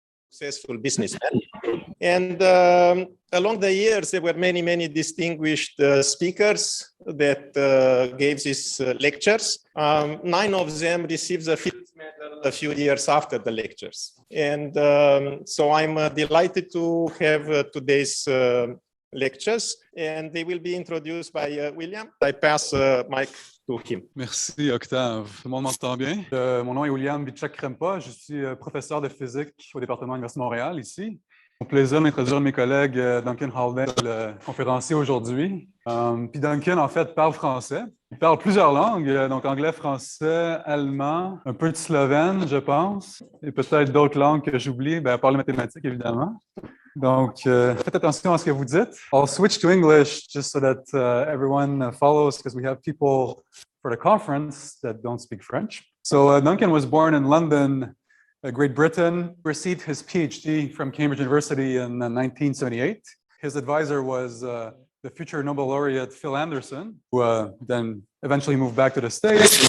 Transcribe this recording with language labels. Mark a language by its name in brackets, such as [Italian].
[English] successful businessman. And along the years, there were many, many distinguished speakers that gave these lectures. 9 of them received the Fields Medal a few years after the lectures. And so I'm delighted to have today's lectures, and they will be introduced by William. I pass mic to him. [French] Merci, Octave. Tout le monde m'entend bien? Mon nom est William Bichak-Krempa. Je suis professeur de physique au département de l'Université de Montréal, ici. Mon plaisir d'introduire mes collègues Duncan Haldane, le conférencier aujourd'hui. Puis Duncan, en fait, parle français. Il parle plusieurs langues, donc anglais, français, allemand, un peu de slovène, je pense, et peut-être d'autres langues que j'oublie, à part les mathématiques, évidemment. Donc, faites attention à ce que vous dites. [English] I'll switch to English just so that everyone follows, because we have people for the conference that don't speak French. So Duncan was born in London, Great Britain, received his PhD from Cambridge University in 1978. His advisor was the future Nobel laureate Phil Anderson, who then eventually moved back to the States.